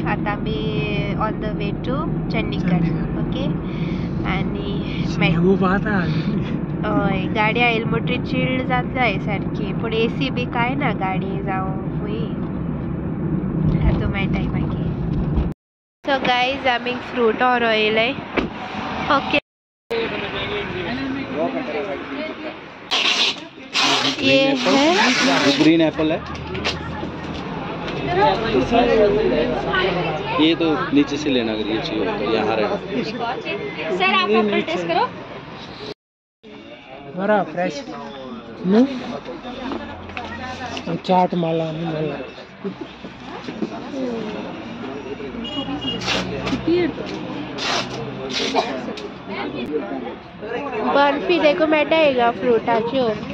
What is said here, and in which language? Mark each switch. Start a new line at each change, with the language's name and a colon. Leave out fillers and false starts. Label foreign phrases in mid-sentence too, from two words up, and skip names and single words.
Konkani: आतां आमी
English: on the way to Chandigarh.
Konkani: ओके, आनी हय गाडी आयली म्हणटरी चिल्ड जाताय सारकी, पूण AC बी कांय ना गाडी जावं खूंय. हातूंत मेळटाय मागीर.
English: so guys
Konkani: आमी फ्रूट व्हरोयले. ओके,
Hindi: ये है
English: green apple
Hindi: है, ये तो नीचे से लेना अगर ये चाहिए तो यहाँ रहेगा. सर आप
English: apple taste
Hindi: करो.
Konkani: बरा फ्रेश न्हू. चाट माला न्हू मला. बर्फी देखो मेळटाय फ्रुटाच्यो.